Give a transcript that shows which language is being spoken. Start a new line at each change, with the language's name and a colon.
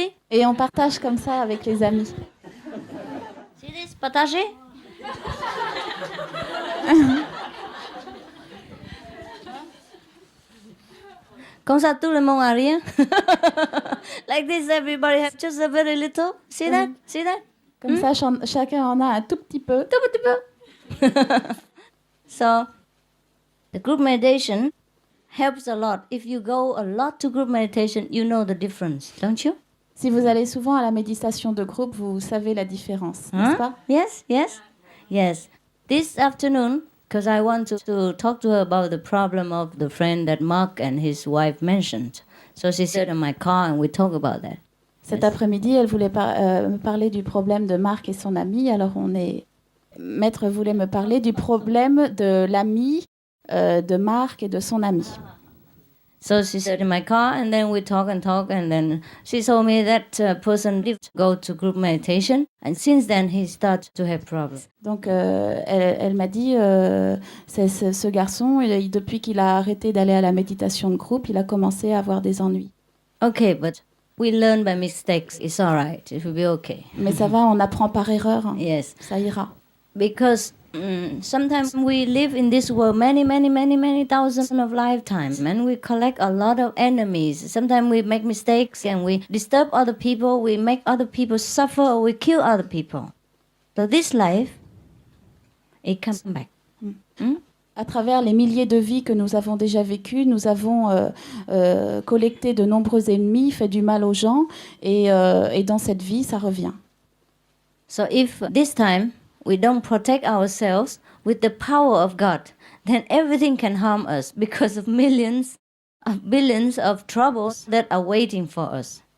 French: Et on partage comme ça avec les amis. C'est partagé. Comme ça, tout le monde a rien.
English: Like this, everybody has just a very little. See that? See that?
French: Comme ça, chacun en a un tout petit peu. Tout petit peu.
English: So, the group meditation helps a lot. If you go a lot to group meditation, you know the difference, don't you?
French: Si vous allez souvent à la méditation de groupe, vous savez la différence, n'est-ce pas?
English: Yes. This afternoon, because I want to talk to her about the problem of the friend that Mark and his wife mentioned. So she sat in my car and we talk about that.
French: Cet après-midi, elle voulait me parler du problème de Marc et son ami. Alors Maître voulait me parler du problème de l'ami de Marc et de son ami.
English: So she sat in my car and then we talk and then she told me that person did go to group meditation and since then he started to have problems.
French: Donc elle m'a dit ce garçon, depuis qu'il a arrêté d'aller à la méditation de groupe, il a commencé à avoir des ennuis.
English: Okay, but we learn by mistakes. It's all right. It will be okay.
French: Mais ça va, on apprend par erreur.
English: Yes.
French: Ça ira.
English: Because Sometimes we live in this world many thousands of lifetimes, and we collect a lot of enemies. Sometimes we make mistakes and we disturb other people, we make other people suffer, or we kill other people. So this life, it comes back.
French: À travers les milliers de vies que nous avons déjà vécues, nous avons collecté de nombreux ennemis, fait du mal aux gens, et dans cette vie, ça revient.
English: So if this time we don't protect ourselves with the power of God, then everything can harm us because of millions of billions of troubles that are waiting for us.